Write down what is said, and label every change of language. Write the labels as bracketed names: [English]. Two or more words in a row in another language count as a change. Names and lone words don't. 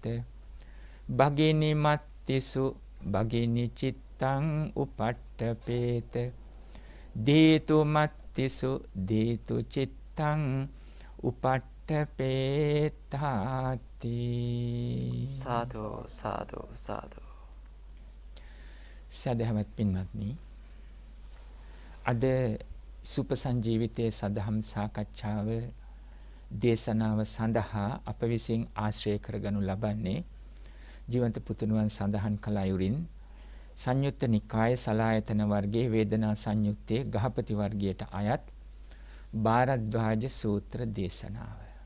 [Pali] භගිනි මත්තිසු භගිනි චිත්තං උපට්ඨපේත. දීතු මත්තිසු දීතු චිත්තං උපට්ඨපේතාති. සාදු සාදු සාදු. [Sinhala] සදහවත් පින්වත්නි, අද සුපසංජීවිතයේ සදහම් සාකච්ඡාව දේශනාව සඳහා අප විසින් ආශ්‍රය කරගනු ලබන්නේ ජීවන්ත පුතුණුවන් සඳහන් කළ අයුරින් සංයුත්ත නිකාය සලායතන වර්ගයේ වේදනා සංයුත්තේ ගහපති වර්ගයට අයත් භාරද්වාජ සූත්‍ර දේශනාව.